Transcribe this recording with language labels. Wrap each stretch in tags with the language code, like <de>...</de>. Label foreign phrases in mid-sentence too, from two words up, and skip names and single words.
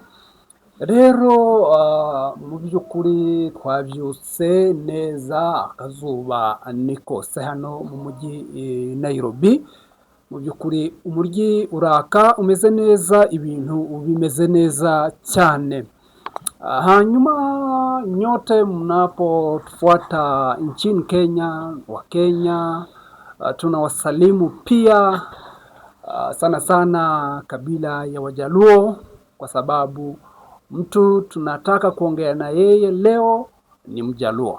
<rw>Rero mu by'ukuri twabyutse neza, akazuba ni kose hano mu mujyi Nairobi. Mu by'ukuri umujyi uraka umeze neza, ibintu bimeze neza cyane.</rw> <sw>Hanyuma nyote mnapotufuata nchini Kenya, wa Kenya, tunawasalimu pia sana sana kabila ya Wajaluo, kwa sababu mtu tunataka kuongea na yeye leo ni Mjaluo.</sw>